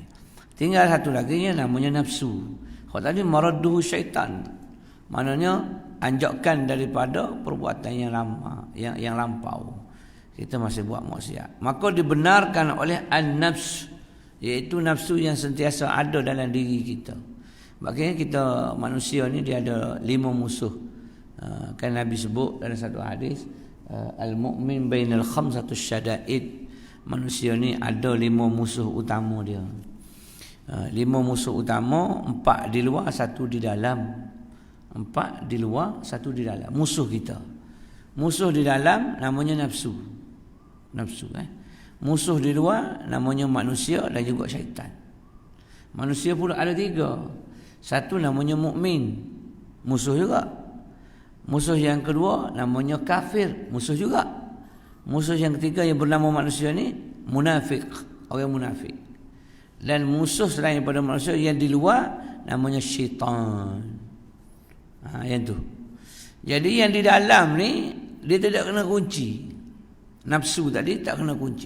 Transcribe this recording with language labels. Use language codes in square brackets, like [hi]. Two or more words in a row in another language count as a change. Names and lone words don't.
[ms] Tinggal satu lagi yang namanya nafsu. Kalau tadi [ar] مردّه الشيطان, [ms] maknanya anjakan daripada perbuatan yang lama, yang lampau. Kita masih buat maksiat. Maka dibenarkan oleh an-nafs, iaitu nafsu yang sentiasa ada dalam diri kita. Makanya kita manusia ni dia ada 5 musuh. Kan Nabi sebut dalam satu hadis, [ar] المؤمن بين الخمسة شدائد. [ms] Manusia ni ada 5 musuh utama dia. 5 musuh utama, 4 di luar, 1 di dalam. 4 di luar, 1 di dalam. Musuh kita. Musuh di dalam namanya nafsu. Musuh di luar namanya manusia dan juga syaitan. Manusia pula ada 3. Satu namanya mukmin, musuh juga. Musuh yang kedua namanya kafir, musuh juga. Musuh yang ketiga yang bernama manusia ni munafik, orang munafik. Dan musuh selain daripada manusia yang di luar namanya syaitan. Yang tu. Jadi yang di dalam ni dia tidak kena kunci. Nafsu tadi tak kena kunci.